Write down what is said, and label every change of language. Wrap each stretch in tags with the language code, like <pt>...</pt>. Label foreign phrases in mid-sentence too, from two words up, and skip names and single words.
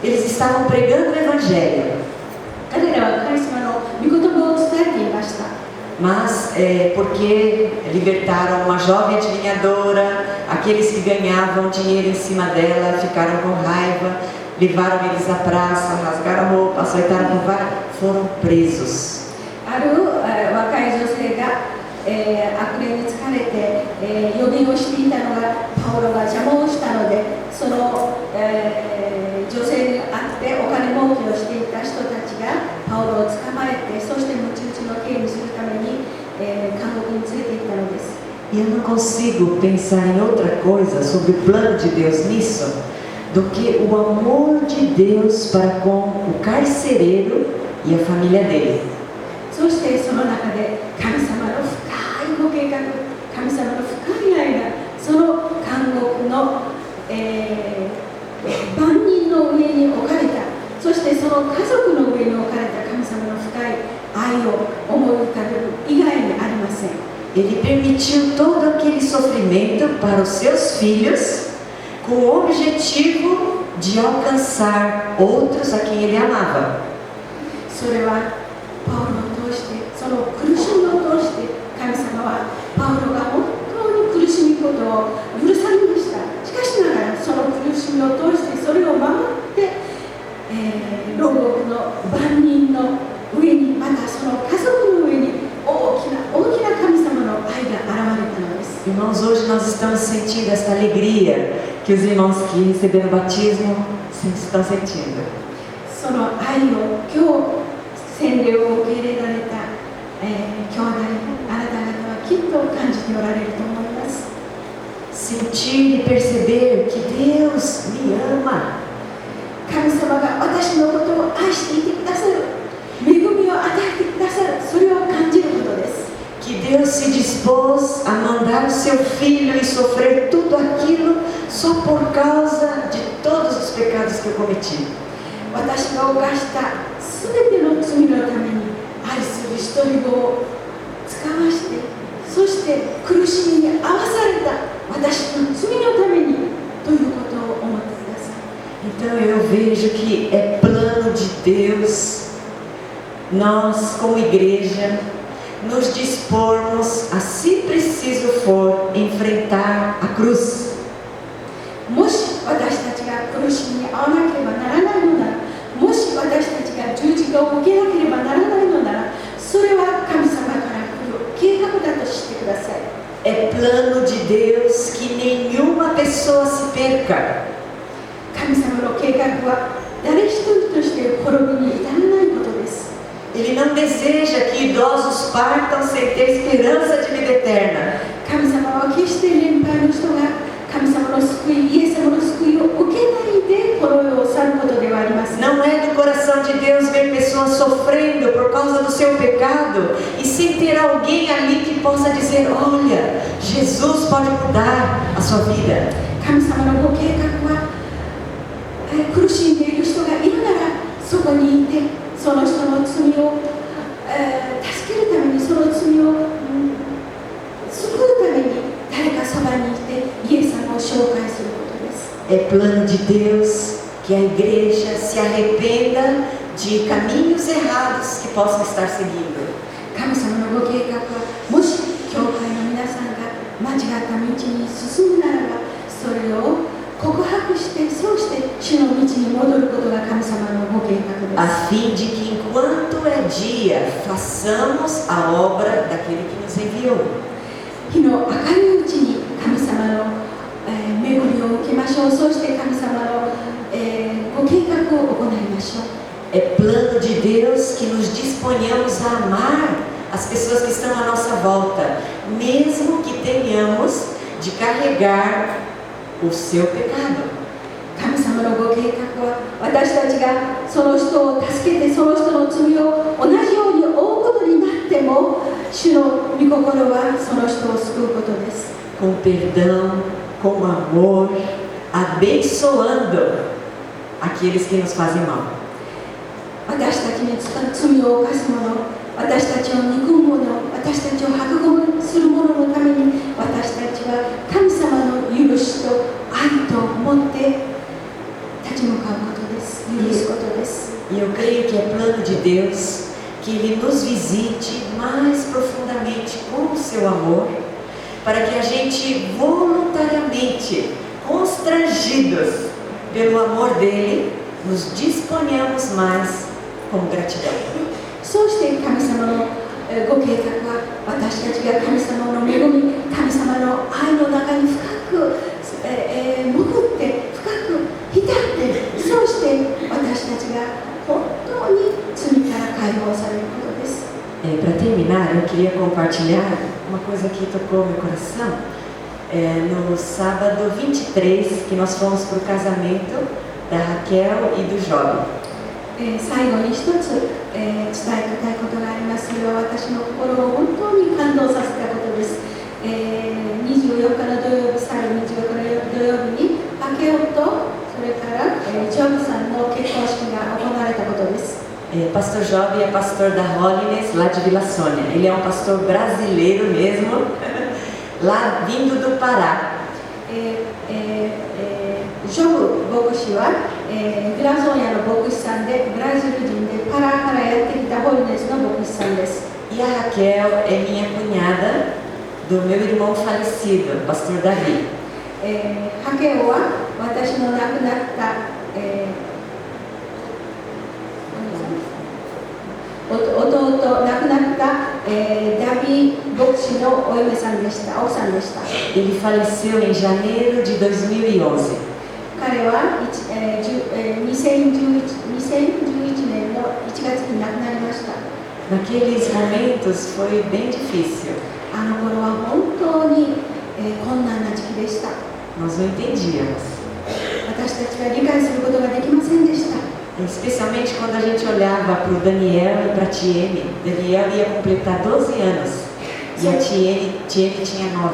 <pt>Eles estavam pregando o evangelho,</pt> <ja>彼らは神様の御言葉を伝えていました。</ja> <pt>mas porque libertaram uma jovem adivinhadora, aqueles que ganhavam dinheiro em cima dela ficaram com raiva, levaram eles à praça, rasgaram a roupa, açoitaram com vara, foram presos.</pt> <ja>ある若い女性が、悪霊に疲れて、予言をしていたのがパウロが邪魔をしたので、その、女性に会ってお金儲けをしていた人たちがパウロを捕まえて、そして鞭打ちの刑にするために、監獄に連れて行ったのです。</ja> <pt>E eu não consigo pensar em outra coisa sobre o plano de Deus nisso do que o amor de Deus para com o carcereiro e a família dele.</pt> <ja>そしてその中で神様の深いご計画、神様の深い愛が、その看護獄の、万人の上に置かれた、そしてその家族の上に置かれた神様の深い愛を思い浮かべる以外にありません。</ja> <pt>Ele permitiu todo aquele sofrimento para os seus filhos, com o objetivo de alcançar outros a quem ele amava.</pt> <ja>それはパウロを通して、その苦しみを通して神様はパウロが本当に苦しむことを許されました。しかしながらその苦しみを通してそれを守って、牢獄の万人の上に、またその家族の上に大きな神様の愛が現れたのです。</ja> <pt>Irmãos, hoje nós estamos sentindo esta alegria que os irmãos que receberam o batismo estão sentindo.</pt> <ja>その愛を今日洗礼を受け入れられた、兄弟、あなた方はきっと感じておられると思います。</ja> <pt>Sentir e perceber que Deus me ama.</pt> <ja>神様が私のことを愛していてくださる、恵みを与えてくださる、それを感じることです。</ja> <pt>Que Deus se dispôs a mandar o seu filho e sofrer tudo aquilo só por causa de todos os pecados que eu cometi.</pt> <ja>私が犯したすべての罪のために愛する一人子を使わして、そして苦しみに遭わされた私の罪のためにということを思ってください。</ja> <pt>Então eu vejo que é plano de Deus, nós como igreja, nos dispormos a, se preciso for, enfrentar a cruz.</pt> <ja>もし私たちが苦しみに遭わなければならないのなら、もし私たちが十字架を受けなければならないのなら、それは神様から来る計画だと知ってください。</ja> <pt>É plano de Deus que nenhuma pessoa se perca.</pt> <ja>神様の計画は誰一人として滅びに至らないことです。</ja> <pt>Ele não deseja que idosos partam sem ter esperança de vida eterna.</pt> <ja>神様は決して年配の人が神様の救い、イエス様の救いを受けないでこの世を去ることではありません。</ja> <pt>Não é do coração de Deus ver pessoas sofrendo por causa do seu pecado e sem ter alguém ali que possa dizer: olha, Jesus pode mudar a sua vida.</pt> <ja>神様のご計画は、苦しんでいる人がいるならそこにいて、その人の罪を、助けるために、その罪を、救うために誰かそばにいてイエス様を紹介することです。</ja> <pt>É plano de Deus que a igreja se arrependa de caminhos errados que possam estar seguindo.</pt> <ja>神様のご計画は、もし教会の皆さんが間違った道に進むならば、それを告白して、そうして主の道に戻ることが神様のご計画です。</ja> <pt>A fim de que enquanto é dia, façamos a obra daquele que nos enviou.</pt> <ja>日の明るいうちに神様の、恵みを受けましょう。そして神様の、ご計画を行いましょう。</ja> <pt>É plano de Deus que nos disponhamos a amar as pessoas que estão à nossa volta, mesmo que tenhamos de carregar o seu pecado.</pt> <ja>神様のご計画は、私たちがその人を助けて、その人の罪を同じように負うことになっても、主の御心はその人を救うことです。</ja> <pt>Com perdão, com amor, abençoando aqueles que nos fazem mal.</pt> <ja>私たちに罪を犯す者、私たちを憎む者、私たちを白言する者のために、私たちは神様の許しと愛と持って立ち向かうことです。許すことです。</ja> <pt>E eu creio que é plano de Deus que Ele nos visite mais profundamente com o seu amor, para que a gente voluntariamente, constrangidos pelo amor dele, nos disponhamos mais como gratidão.</pt> <ja>そうして神様のご計画は、私たちが神様の恵み、神様の愛の中に深く潜って深く浸って、そうして私たちが本当に罪から解放されることです。</ja> <pt>Para terminar, eu queria compartilhar uma coisa que tocou meu coração. No sábado 23, que nós fomos para o casamento da Raquel e do Job.</pt> <ja>最後に一つ、伝えたいことがあります。それは私の心を本当に感動させたことです。 24日の土曜日、3月24日の土曜日にハケオとそれから、ジョブさんの結婚式が行われたことです。</ja> <pt>Pastor Job é pastor da Holiness, lá de Vila Sônia. Ele é um pastor brasileiro mesmo, lá vindo do Pará.</pt> <ja>ジョブ牧師は、ヴィラソーニャの牧師さんで、ブラジル人でパラからやってきたホリネスの牧師さんです。</ja> <pt>E a Raquel é minha cunhada do meu irmão falecido, pastor Davi.</pt> <ja>ハケオは私の亡くなった、弟、亡くなった、ダビ牧師のお嫁さんでした、奥さんでした。</ja> <pt>Ele faleceu em janeiro de 2011.</pt> <ja>彼は、2011年の1月に亡くなりました。</ja> <pt>Naqueles momentos foi bem difícil.</pt> <ja>あの頃は本当に、困難な時期でした。</ja> <pt>Nós não entendíamos.</pt> <ja>私たちは理解することができませんでした。</ja> <pt>Especialmente quando a gente olhava para o Daniel e para a Tiene. Daniel ia completar 12 anos e a Tiene tinha 9.</pt>